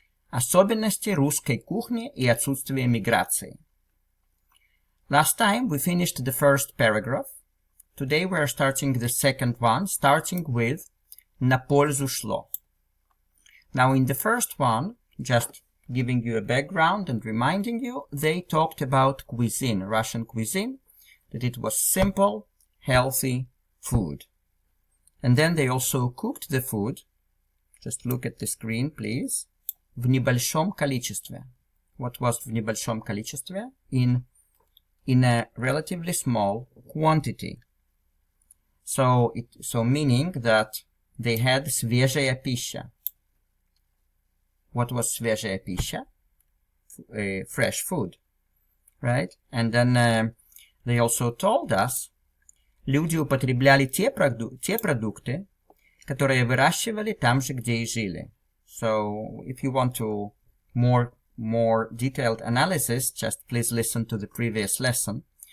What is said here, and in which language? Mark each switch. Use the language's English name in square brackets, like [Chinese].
[Russian] Особенности русской кухни и отсутствие миграции. [English] Last time we finished the first paragraph. Today we are starting the second one, starting with [Russian] на пользу шло. [English] Now in the first one, just giving you a background and reminding you, they talked about cuisine, Russian cuisine, that it was simple, healthy food. And then they also cooked the food. Just look at the screen, please. [Russian] В небольшом количестве. [English] What was [Russian] в небольшом количестве? [English] In a relatively small quantity. So meaning that they had [Russian] свежая пища. [English] What was [Russian] свежая пища? [English] Fresh food, right? And then they also told us, [Russian] люди употребляли те продукты, которые выращивали там же, где и жили. [English] So if you want to more detailed analysis, just please listen to the previous lesson.